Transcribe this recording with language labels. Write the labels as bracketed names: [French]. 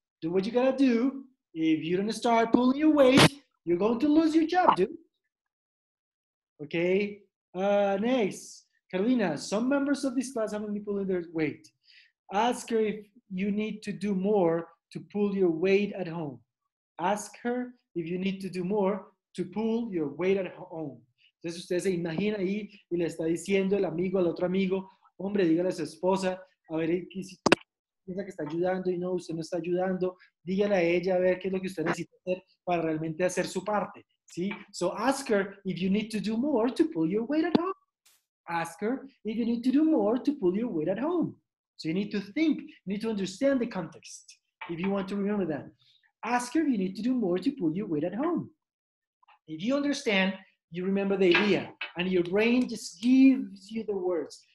[English] Do what you gotta do. If you don't start pulling your weight, you're going to lose your job, dude. Okay. Next, Carolina. Some members of this class haven't been pulling their weight. Ask her if you need to do more to pull your weight at home. Ask her if you need to do more to pull your weight at home. [Spanish] Entonces usted se imagina ahí y le está diciendo el amigo al otro amigo, hombre, dígale a su esposa, a ver si piensa que está ayudando y no, usted no está ayudando, dígale a ella a ver qué es lo que usted necesita hacer para realmente hacer su parte, ¿sí? [English] So ask her if you need to do more to pull your weight at home. Ask her if you need to do more to pull your weight at home. So you need to think, you need to understand the context if you want to remember that. Ask her if you need to do more to pull your weight at home. If you understand, you remember the idea, and your brain just gives you the words.